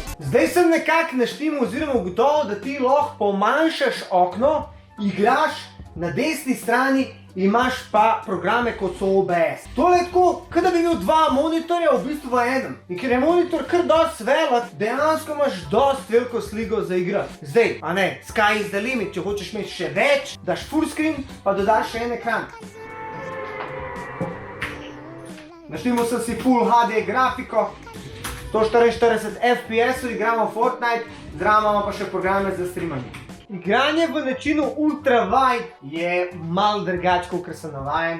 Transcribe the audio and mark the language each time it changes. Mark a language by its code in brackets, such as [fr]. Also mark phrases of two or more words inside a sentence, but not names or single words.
[sl] Zdaj sem nekako naštimal oziroma ugotovil, da ti lahko pomanjšaš okno, igraš na desni strani, imaš pa programe kot so OBS. Tole je tako, kot da bi imel 2 monitorja v bistvu v enem. In ker je monitor kar dosti velik, dejansko imaš dosti veliko sliko za igrati. Zdaj, a ne, [en] sky is the limit, [sl] če hočeš imeti še več, daš [en] full screen, [sl] pa dodaš še en ekran. Naštimo sem si [en] Full HD [sl] grafiko, 144 FPS-ov, igramo Fortnite, zraven imamo pa še programe za streamanje. Igranje v načinu [en] Ultra Wide [sl] je malo drugače, kot sem navajen.